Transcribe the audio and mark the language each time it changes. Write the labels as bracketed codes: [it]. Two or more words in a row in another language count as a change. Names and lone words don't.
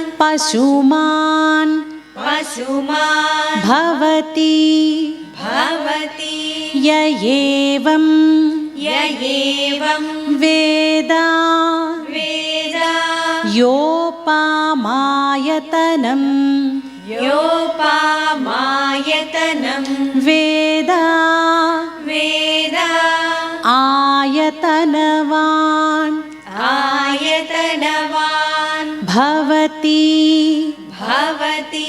[sa] పశుమాన్, పశుమాన్ భవతి, భవతి, య ఏవం య ఏవం వేద, వేద, యోపామా आयतनं योपामायतनं वेद वेद आयतनवान् आयतनवान् भवति भवति